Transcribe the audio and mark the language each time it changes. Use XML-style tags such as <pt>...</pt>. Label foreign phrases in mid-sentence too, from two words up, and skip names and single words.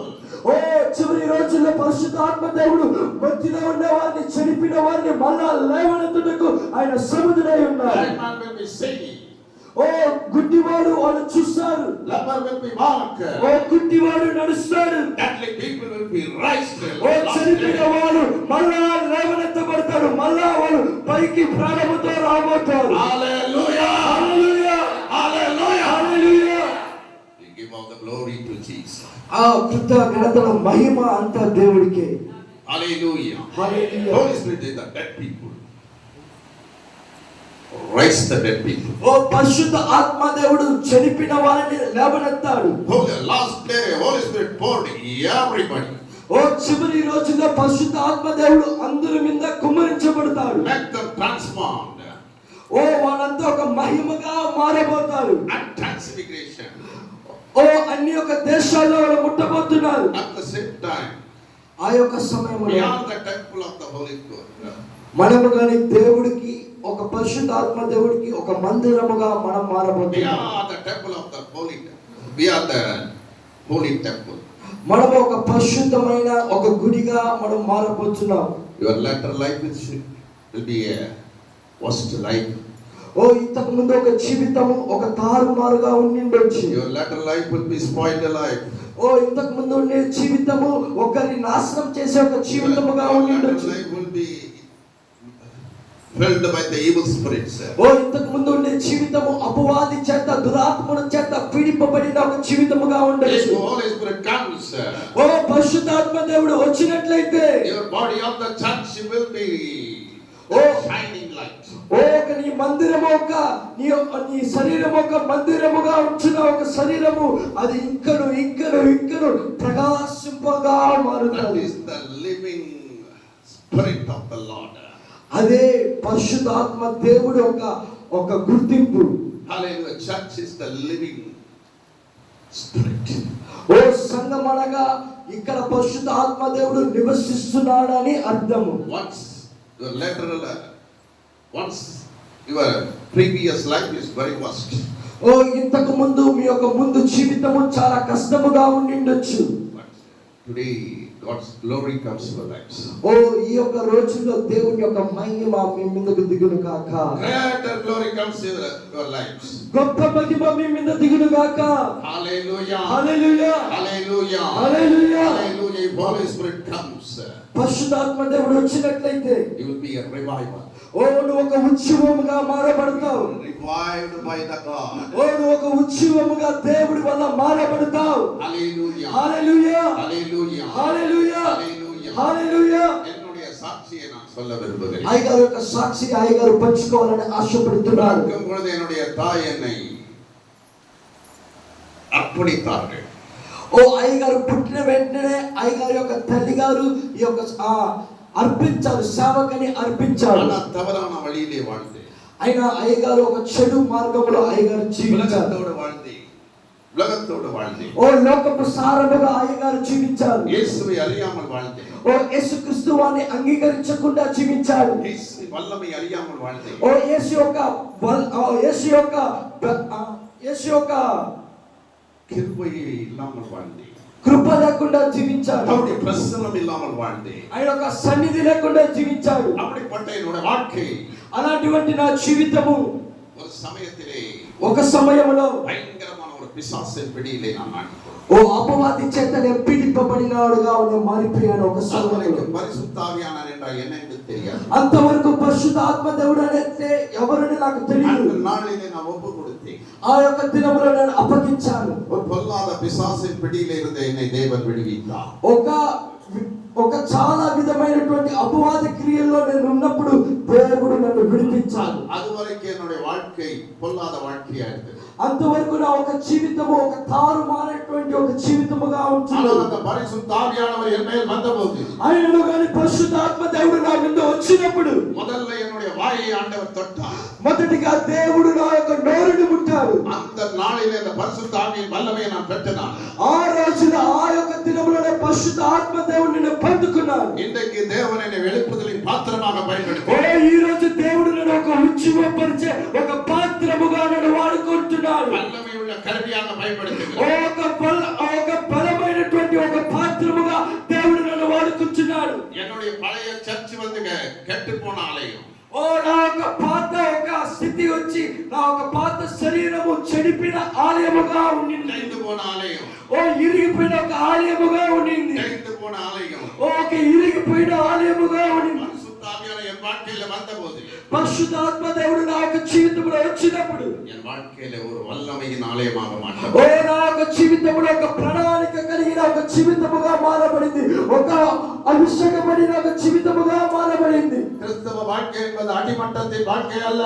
<te>ఓ చివరి రోజుల్లో పరిశుద్ధాత్మ దేవుడు మధ్యలో ఉన్న వారిని చనిపోయిన వారిని మళ్ళా లేవనెత్తుటకు ఆయన సముద్రై ఉన్నారు.</te> <en>Blind man will be seeing.</en> <te>ఓ గుడ్డివాడు వాళ్ళు చూస్తారు.</te> <en>Leper will be walk.</en> <te>ఓ గుడ్డివాడు నడుస్తాడు.</te> <en>Deadly people will be raised.</en> <te>ఓ చనిపోయిన వాడు మళ్ళా లేవనెత్తబడతాడు. మళ్ళా వాళ్ళు పైకి ప్రాణముతో రాబోతారు.</te> <en>Hallelujah!</en> <te>హల్లెలూయా</te> <en>Hallelujah!</en> <te>హల్లెలూయా.</te> <en>We give all the glory to Jesus.</en> <te>ఆ కృతజ్ఞతల మహిమ అంతా దేవుడికే.</te> <en>Hallelujah!</en> <te>హల్లెలూయా.</te> <en>Holy Spirit is the dead people. Raise the dead people.</en> <te>ఓ పరిశుద్ధ ఆత్మ దేవుడు చనిపోయిన వారిని లేవనెత్తాడు.</te> <en>Last day, Holy Spirit poured everybody.</en> <te>ఓ చివరి రోజుల్లో పరిశుద్ధ ఆత్మ దేవుడు అందరి మీద కుమ్మరించబడతాడు.</te> <en>Make them transformed. ఓ వాళ్ళంతా ఒక మహిమగా మారబోతారు. And transfiguration.</en> <te>ఓ అన్ని యొక్క దేశాల్లో వాళ్ళు ముట్టబోతున్నారు.</te> <en>At the same time,</en> <te>ఆ యొక్క సమయంలో</te> <en>beyond the temple of the Holy Ghost.</en> <te>మనము గాని దేవుడికి ఒక పరిశుద్ధ ఆత్మ దేవుడికి ఒక మందిరముగా మనం</te> <en>We</en> <te>మారబోతున్నాం.</te> <en>are the temple of the Holy Temple. We are the Holy Temple.</en> <te>మనము ఒక పరిశుద్ధమైన ఒక గుడిగా మనం మారబోతున్నాం.</te> <en>Your latter life will be a worst life.</en> <te>ఓ ఇంతకు ముందు ఒక జీవితము ఒక తారుమారుగా ఉండిండొచ్చు.</te> <en>Your latter life will be spoiled life.</en> <te>ఓ ఇంతకు ముందు ఉండే జీవితము ఒకరిని నాశనం చేసే ఒక జీవితముగా</te> <en>Your latter</en> <te>ఉండిండొచ్చు.</te> <en>life will be filled by the evil spirits.</en> <te>ఓ ఇంతకు ముందు ఉండే జీవితము అపవాది చేత దురాత్మల చేత పీడింపబడిన ఒక జీవితముగా</te> <en>If</en> <te>ఉండొచ్చు.</te> <en>the Holy Spirit comes,</en> <te>ఓ పరిశుద్ధాత్మ దేవుడు వచ్చినట్లయితే</te> <en>your body of the church will be Oh. shining light.</en> <te>ఓ ఒక నీ మందిరము ఒక నీ శరీరము ఒక మందిరముగా ఉంచిన ఒక శరీరము అది ఇంకను ఇంకను ఇంకను ప్రకాశింపగా</te> <en>That</en> <te>మారుతుంది.</te> <en>is the living spirit of the Lord.</en> <te>అదే పరిశుద్ధాత్మ దేవుడు ఒక గుర్తింపు.</te> <en>Hallelujah. Church is the living spirit.</en> <te>ఓ సంఘం అనగా ఇక్కడ పరిశుద్ధ ఆత్మ దేవుడు నివసిస్తున్నాడని అర్థము.</te> <en>Once your previous life is very worst.</en> <te>ఓ ఇంతకు ముందు మీ యొక్క ముందు జీవితము చాలా కష్టముగా ఉండిండొచ్చు.</te> <en>But today God's glory comes to our lives.</en> <te>ఓ ఈ యొక్క రోజుల్లో దేవుని యొక్క మహిమ మీ మీదకు దిగును గాక.</te> <en>Greater glory comes to your lives.</en> <te>గొప్ప మహిమ మీ మీద దిగును గాక.</te> <en>Hallelujah.</en> <te>హల్లెలూయా</te> <en>Hallelujah.</en> <te>హల్లెలూయా.</te> <en>Hallelujah. If Holy Spirit comes,</en> <te>పరిశుద్ధాత్మ దేవుడు వచ్చినట్లయితే</te> <en>you will be a revival.</en> <te>ఓ నువ్వు ఒక ఉత్సవముగా మారబడతావు.</te> <en>Revived by the God.</en> <te>ఓ నువ్వు ఒక ఉత్సవముగా దేవుడి వల్ల మారబడతావు.</te> <en>Hallelujah.</en> <te>హల్లెలూయా</te> <en>Hallelujah.</en> <te>హల్లెలూయా</te> <en>Hallelujah.</en> <te>హల్లెలూయా.</te> <ta>என்னுடைய சாட்சியை நான் சொல்ல விரும்புகிறேன்.</ta> <te>అయ్యగారు యొక్క సాక్షి అయ్యగారు పంచుకోవాలని ఆశపడుతున్నారు.</te> <ta>பிறக்கும் பொழுது என்னுடைய தாய் என்னை అర్పణితారు.</ta> <te>ఓ అయ్యగారు పుట్టిన వెంటనే అయ్యగారు యొక్క తల్లి గారు ఈ యొక్క అర్పించారు, సేవకని అర్పించారు.</te> <ta>తవరాన వழியிலே வாழ்ந்தேன்.</ta> <te>అయినా అయ్యగారు ఒక చెడు మార్గంలో అయ్యగారు జీవించారు.</te> <ta>உலகத்தோடு வாழ்ந்தேன். உலகத்தோடு வாழ்ந்தேன்.</ta> <te>ఓ లోకపు సారముగా అయ్యగారు జీవించారు.</te> <ta>இயேசுவை அறியாமல் வாழ்ந்தேன்.</ta> <te>ఓ యేసుక్రీస్తు వారిని అంగీకరించకుండా జీవించాడు.</te> <ta>இயேசு வல்லமை அறியாமல் வாழ்ந்தேன்.</ta> <te>ఓ యేసు యొక్క</te> <ta>கிருபையை இல்லாமல் வாழ்ந்தேன்.</ta> <te>కృప లేకుండా జీవించాడు.</te> <ta>அவருடைய பிரசன்னம் இல்லாமல் வாழ்ந்தேன்.</ta> <te>ఆయన యొక్క సన్నిధి లేకుండా జీవించాడు.</te> <ta>அப்படிப்பட்ட என்னோட வாழ்க்கை</ta> <te>అలాంటి నా జీవితము</te> <ta>ஒரு சமயத்திலே</ta> <te>ఒక సమయంలో</te> <ta>பயங்கரமான ஒரு பிசாசின் பிடியிலே நான் மாட்டிக்கொண்டேன்.</ta> <te>ఓ అపవాది చేత నేను పీడింపబడినవాడుగా నేను మారిపోయాను. ఒక సమయంలో</te> <ta>பரிசுத்த ஆவியானவர் என்றால் என்ன என்று தெரியாது.</ta> <te>అంతవరకు పరిశుద్ధ ఆత్మ దేవుడు అంటే ఎవరని నాకు తెలియదు.</te> <ta>அந்த நாளிலே நான் ஒப்பு கொடுத்தேன்.</ta> <te>ఆ యొక్క దినములో నేను అప్పగించాను.</te> <ta>ஒரு பொல்லாத பிசாசின் பிடியிலே இருந்து என்னை தேவன் விடுவித்தார்.</ta> <te>ఒక చాలా విధమైనటువంటి అపవాది క్రియల్లో నేను ఉన్నప్పుడు దేవుడు నన్ను విడిపించాడు.</te> <ta>அதுவரைக்கும் என்னுடைய வாழ்க்கை பொல்லாத வாழ்க்கையா இருந்தது.</ta> <te>అంతవరకు నా ఒక జీవితము ఒక తారుమారైనటువంటి ఒక జీవితముగా ఉంటుంది.</te> <ta>அந்த பரிசுத்த ஆவியானவர் என் மேல் வந்தபோது</ta> <te>ఆయనలో గాని పరిశుద్ధాత్మ దేవుడు నా మీద వచ్చినప్పుడు</te> <ta>முதல்ல என்னுடைய வாயை ஆண்டவர் தொட்டார்.</ta> <te>మొదటిగా దేవుడు నా యొక్క నోరుని ముట్టాడు.</te> <ta>அந்த நாளிலே அந்த பரிசுத்த ஆவியின் வல்லமையை நான் பெற்றேன்.</ta> <te>ఆ రోజున ఆ యొక్క దినములోనే పరిశుద్ధ ఆత్మ దేవుడిని నేను పొందుకున్నాను.</te> <ta>இன்றைக்கு தேவன் என்னை வெளிப்படுத்தலின் பாத்திரமாக பயன்படுத்துகிறார்.</ta> <te>ఈ రోజు దేవుడు నన్ను ఒక ఉజ్జీవపరిచే ఒక పాత్రముగా నన్ను వాడుకుంటున్నాడు.</te> <ta>வல்லமையுள்ள கருவியாக பயன்படுத்துகிறார்.</ta> <te>ఒక బలమైనటువంటి ఒక పాత్రముగా దేవుడు నన్ను వాడుకుంటున్నాడు.</te> <ta>என்னுடைய பழைய சர்ச் வந்து கெட்டு போன ஆலயம்.</ta> <te>నా ఒక పాత ఒక స్థితి వచ్చి నా ఒక పాత శరీరము చెడిపిన ఆలయముగా ఉండింది.</te> <ta>இடிந்து போன ஆலயம்.</ta> <te>ఇరిగిపోయిన ఒక ఆలయముగా ఉండింది.</te> <ta>இடிந்து போன ஆலயம்.</ta> <te>ఒక ఇరిగిపోయిన ఆలయముగా ఉండింది.</te> <ta>பரிசுத்த ஆவியானவர் என் வாழ்க்கையில வந்தபோது</ta> <te>పరిశుద్ధాత్మ దేవుడు నా యొక్క జీవితంలో వచ్చినప్పుడు</te> <ta>என் வாழ்க்கையில ஒரு வல்லமையின் ஆலயமாக மாற்றப்பட்டது.</ta> <te>నా యొక్క జీవితంలో ఒక ప్రణాళిక కలిగిన ఒక జీవితముగా మారబడింది. ఒక అభిషేకపడిన ఒక జీవితముగా మారబడింది.</te> <ta>கிறிஸ்தவ வாழ்க்கை என்பது அடிமட்டத்தின் வாழ்க்கை அல்ல.</ta>